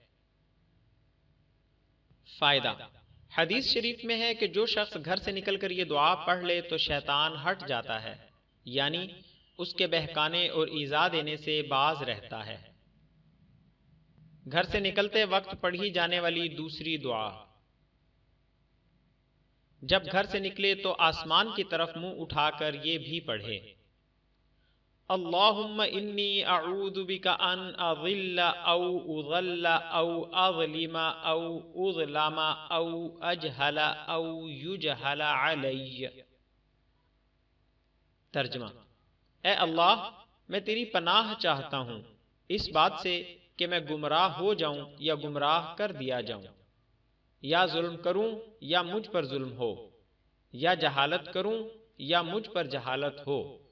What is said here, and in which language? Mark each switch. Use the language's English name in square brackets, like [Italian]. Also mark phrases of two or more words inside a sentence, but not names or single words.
[Urdu] فائدہ: حدیث شریف میں ہے کہ جو شخص گھر سے نکل کر یہ دعا پڑھ لے تو شیطان ہٹ جاتا ہے، یعنی اس کے بہکانے اور ایذا دینے سے باز رہتا ہے۔ گھر سے نکلتے وقت پڑھی جانے والی دوسری دعا: جب گھر سے نکلے تو آسمان کی طرف منہ اٹھا کر یہ بھی پڑھے: [Arabic] اللہم انی اعوذ بک ان اضل او اضل او اظلم او اظلم او اجہل او یجہل علی۔ [Urdu] ترجمہ: اے اللہ، میں تیری پناہ چاہتا ہوں اس بات سے کہ میں گمراہ ہو جاؤں یا گمراہ کر دیا جاؤں، یا ظلم کروں یا مجھ پر ظلم ہو، یا جہالت کروں یا مجھ پر جہالت ہو۔